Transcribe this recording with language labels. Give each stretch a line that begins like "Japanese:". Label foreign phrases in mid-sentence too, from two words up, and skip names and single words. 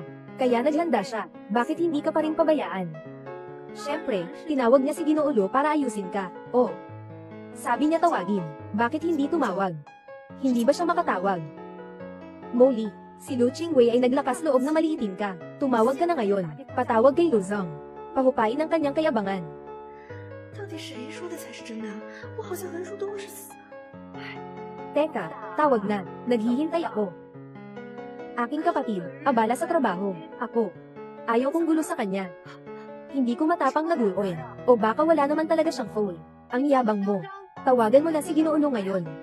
Filipino: Kaya naghanda siya, bakit hindi ka pa rin pabayaan? Siyempre, tinawag niya si Ginoo para ayusin ka, oh. Sabi niya tawagin, bakit hindi tumawag? Hindi ba siya makatawag? Molly, si Lu Qingwei ay naglakas loob na maliitin ka. Tumawag ka na ngayon. Patawag kay Lu Zong. Pahupain ang kanyang kayabangan.
Chinese: 到底谁说的才是真的？我好像横竖都是死。
Filipino: Teka, tawag na. Naghihintay ako. Aking kapatid, abala sa trabaho. Ako. Ayaw kong gulo sa kanya. Hindi ko matapang na guluin. O baka wala naman talaga siyang phone. Ang yabang mo. Tawagan mo na si Ginoo ngayon.